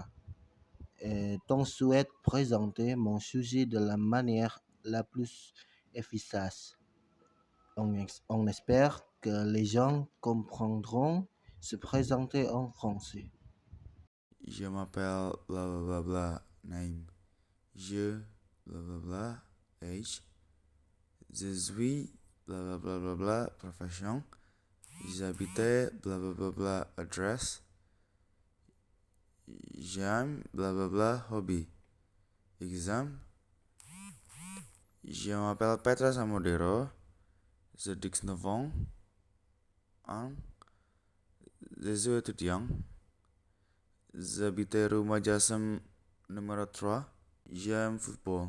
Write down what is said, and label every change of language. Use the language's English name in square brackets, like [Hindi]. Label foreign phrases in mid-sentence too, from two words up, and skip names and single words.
[French] Et on souhaite présenter mon sujet de la manière la plus efficace. On espère que les gens comprendront se présenter en français. Je m'appelle bla bla bla bla name. Je bla bla bla age. Je suis bla bla bla bla bla profession. J'habite bla bla bla bla address. J'aime bla bla bla hobby. Exam. Je m'appelle Petra Samodero. J'ai 19 ans. Je suis étudiant. J'habite rue Majasem numéro 3. J'aime football.